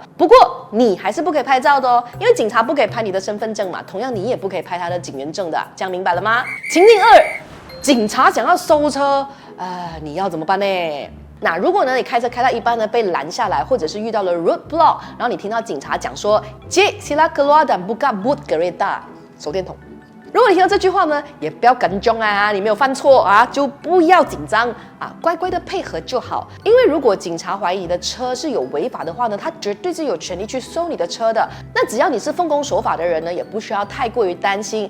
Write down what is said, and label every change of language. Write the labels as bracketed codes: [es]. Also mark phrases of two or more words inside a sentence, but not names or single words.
[zh] 不过你还是不可以拍照的哦，因为警察不可以拍你的身份证嘛，同样你也不可以拍他的警员证的，这样明白了吗？情境2，警察想要搜车，你要怎么办呢？那如果呢，你开车开到一半呢，被拦下来，或者是遇到了 roadblock， 然后你听到警察讲说 [ms] "Cik, sila keluar dan buka boot kereta"， [zh] 手电筒。如果你听到这句话呢，也不要跟踪啊，你没有犯错啊，就不要紧张啊，乖乖的配合就好。因为如果警察怀疑你的车是有违法的话呢，他绝对是有权利去搜你的车的。那只要你是奉公守法的人呢，也不需要太过于担心。